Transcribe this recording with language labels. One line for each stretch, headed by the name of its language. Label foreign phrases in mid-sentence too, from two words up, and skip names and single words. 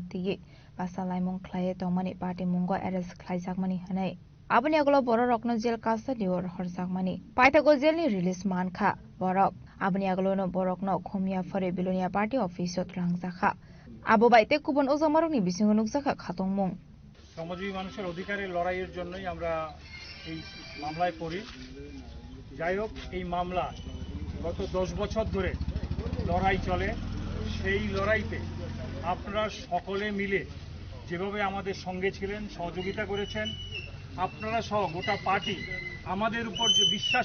Kok Borok: तिये बासा लाइमं ख्लाये तंमानि पार्टी मुंगो एरेस्ट ख्लायजाकमानि हनै आबनि आगलो बर रकनो जेल कासा लिवर हरजाकमानि पाइथागो जेलनि रिलीज मान खा बरक आबनि आगलोनो बरकनो खोमिया फरे बिलुनिया
English: party office-o
Kok Borok: त्रांजाखा आबो बाइते कुबन ओजामारकनि बिसिंगो नुकजाखा खातंमं
Bangla: শ্রমজীবী মানুষের অধিকারের লড়াইয়ের জন্যই আমরা এই মামলায় পড়ি। যাই হোক, এই মামলা গত 10 বছর ধরে লড়াই চলে। সেই লড়াইতে আপনারা সকলে মিলে যেভাবে আমাদের সঙ্গে ছিলেন, সহযোগিতা করেছেন, আপনারা সহ গোটা পার্টি আমাদের উপর যে বিশ্বাস